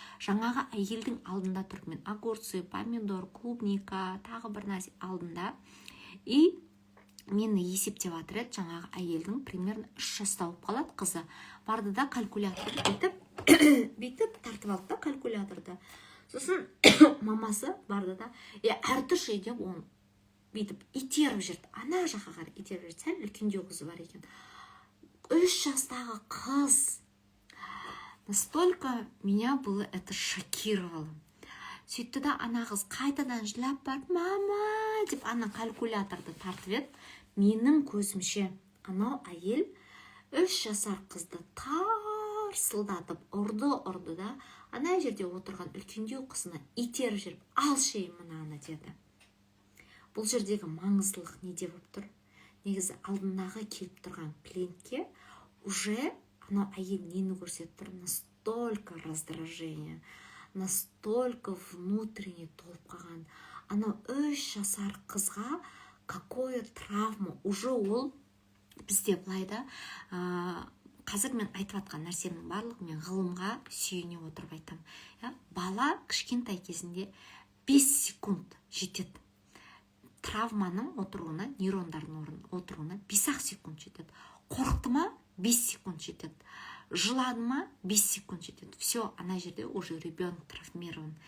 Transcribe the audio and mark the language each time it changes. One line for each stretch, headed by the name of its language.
Kazakh: Жаңағы әйелдің алдында тұрып, мен
Russian: огурцы, помидор, клубника,
Kazakh: тағы бір нәрсе алдында, и мені есептеп жатыр еді, жаңағы әйелдің примерно 3 жаста болып қалады қызы. Барды да калькулятор бүйтіп тартып алды да калькуляторды. Сосын мамасы барды да, әртүрлі деп оны бүйтіп итеріп жүрді. Ана жаққа қарай итеріп жүрді. Сәл үлкендеу қызы бар екен. 3 жастағы қыз.
Russian: Настолько меня было это шокировало.
Kazakh: Сөйтті да ана қыз қайтадан жылап барып, мама деп ана калькуляторды тартып еді. Менің көзімше анау әйел 3 жасар қызды тарсылдатып ұрды да, ана жерде отырған үлкендеу қызына итеріп жүріп, алшы мынаны деді. Бұл жердегі маңыздылық неде болып тұр? Негізі алдындағы келіп тұрған клиентке уже анау әйел нені көрсетіп тұр?
Russian: Настолько раздражение, настолько внутренне
Kazakh: толып қалған. Анау 3 жасар қызға
Russian: какое травма,
Kazakh: уже ол бізде былайда, қазір мен айтып атқан нәрсемнің барлығы мен ғылымға сүйене отырып айтам. Бала кішкентай кезінде 5 секунд жетеді. Травманың отыруына, нейрондардың отыруына 5 секунд жетеді. Қорықты ма? 5 секунд жетеді. Жылады ма? 5 секунд жетеді.
Russian: Все,
Kazakh: ана жерде
Russian: уже ребенок травмирован.